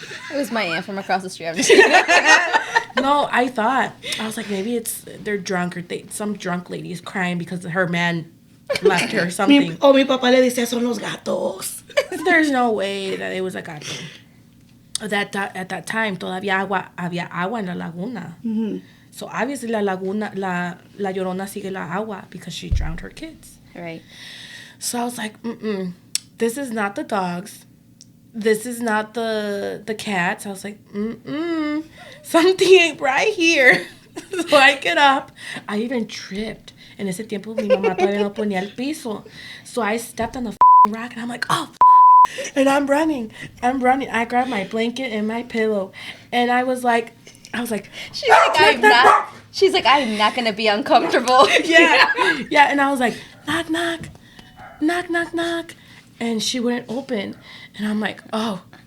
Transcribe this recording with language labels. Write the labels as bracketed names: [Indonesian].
[English] It was my aunt from across the street. No, I was like, maybe they're drunk or some drunk lady is crying because her man left her or something. [Spanish] Mi papá le decía son los gatos. [English] There's no way that it was a gato. At that time [Spanish] todavía había agua en la laguna. Mm-hmm. [English] So obviously la Llorona [Spanish] sigue la agua [English] because she drowned her kids. Right. So I was like, this is not the dogs. This is not the cats. I was like, something ain't right here. So I get up. I even tripped. [Spanish] En ese tiempo, mi mamá todavía no ponía el piso. [English] So I stepped on the rock, and I'm like, oh, and I'm running. I grabbed my blanket and my pillow. And I was like, She's like, I'm not going to be uncomfortable. Yeah. And I was like, knock, knock. And she wouldn't open. And I'm like, oh.